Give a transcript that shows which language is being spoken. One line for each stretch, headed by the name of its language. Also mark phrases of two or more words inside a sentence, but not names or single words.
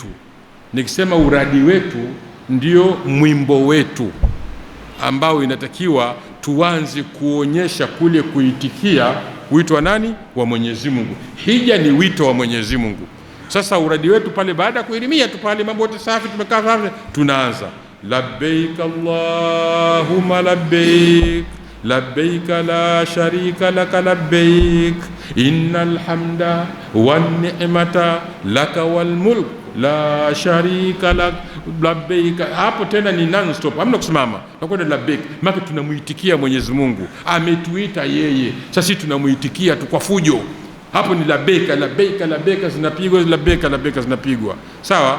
Swahili: Nikisema uradi wetu ndio mwimbo wetu ambao inatakiwa tuanze kuonyesha kule kuitikia wito wa nani? Wa Mwenyezi Mungu. Hija ni wito wa Mwenyezi Mungu. Sasa uradi wetu pale baada ya kuhirimia tu pale, mambo yote safi, tumekaa safi, tunaanza
Arabic: لبيك اللهم لبيك لبيك لا شريك لك لبيك إن الحمد والنعمة لك والملك لا شريك لك لبيك.
Swahili: Hapo tena ni
English: non stop,
Swahili: hamna kusimama, nakwenda labbaik. Maana tunamuitikia Mwenyezi Mungu, ametuita yeye, sasa tunamuitikia tu kwa fujo. Hapo ni labbaik zinapigwa, sawa.